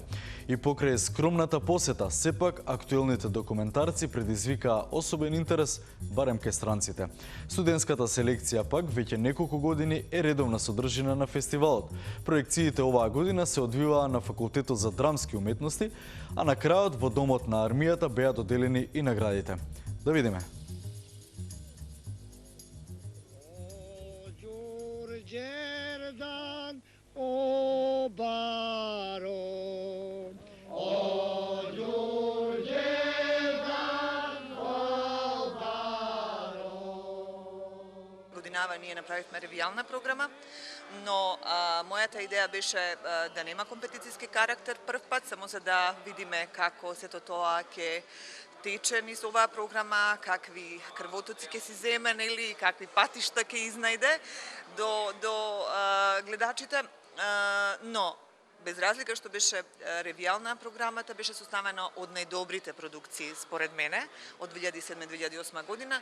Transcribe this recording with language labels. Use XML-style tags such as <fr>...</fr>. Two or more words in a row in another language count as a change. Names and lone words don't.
<mk>И покрај скромната посета, сепак актуелните документарци предизвикаа особен интерес, барем кај странците. Студентската селекција пак веќе неколку години е редовна содржина на фестивалот. Проекциите оваа година се одвиваа на Факултетот за драмски уметности, а на крајот во Домот на армијата беа доделени и наградите. Да видиме.</mk> <rom>O Đurđerdan, o baron, o Đurđerdan, o</rom> <mk>Годинава ние направивме ревијална програма, но мојата идеја беше да нема компетицијски карактер прв пат, само за да видиме како сето тоа ќе тече низ оваа програма, какви крвотоци ќе си земе, нели, какви патишта ќе изнајде до гледачите, но без разлика што беше ревијална програмата, беше составена од најдобрите продукции, според мене, од 2007-2008 година.</mk>